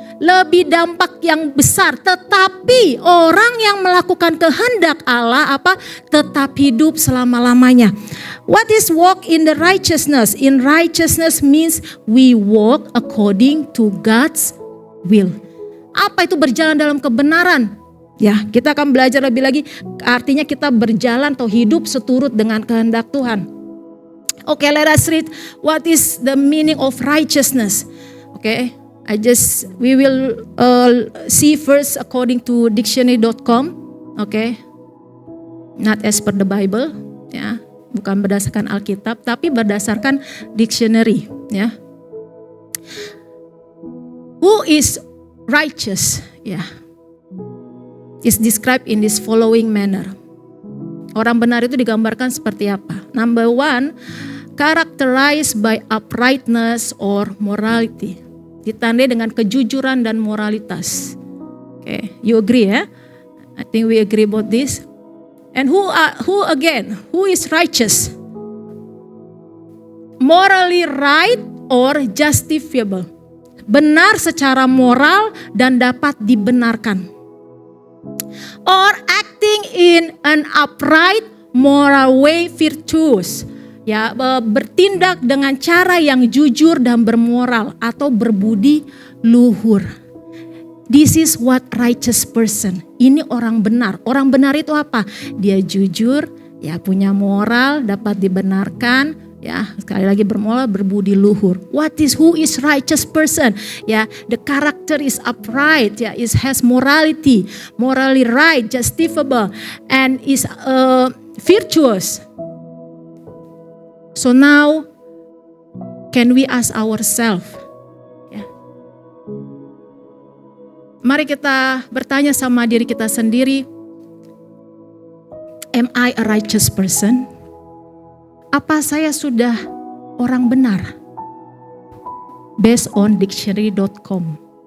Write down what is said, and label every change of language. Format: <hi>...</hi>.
<id>Lebih dampak yang besar, tetapi orang yang melakukan kehendak Allah tetap hidup selama-lamanya.</id> <en>What is walk in the righteousness? In righteousness means we walk according to God's will.</en> <id>Apa itu berjalan dalam kebenaran? Kita akan belajar lebih lagi. Artinya kita berjalan atau hidup seturut dengan kehendak Tuhan.</id> <en>Okay, let us read what is the meaning of righteousness. Okay. We will see first according to dictionary.com, okay? Not as per the Bible,</en> <id>bukan berdasarkan Alkitab, tapi berdasarkan dictionary,</id> <en>Who is righteous, is described in this following manner.</en> <id>Orang benar itu digambarkan seperti apa?</id> <en>Number 1, characterized by uprightness or morality.</en> <id>Ditandai dengan kejujuran dan moralitas.</id> <en>Okay, you agree I think we agree about this. And who is righteous? Morally right or justifiable.</en> <id>Benar secara moral dan dapat dibenarkan.</id> <en>Or acting in an upright moral way virtuous.</en> <id>Bertindak dengan cara yang jujur dan bermoral atau berbudi luhur.</id> <en>This is what righteous person.</en> <id>Ini orang benar. Orang benar itu apa? Dia jujur, punya moral, dapat dibenarkan, sekali lagi bermoral, berbudi luhur.</id> <en>Who is righteous person? The character is upright, has morality, morally right, justifiable, and is virtuous. So now, can we ask ourselves?</en> <id>Mari kita bertanya sama diri kita sendiri.</id> <en>Am I a righteous person?</en> <id>Apa saya sudah orang benar?</id> <en>Based on dictionary.com.</en>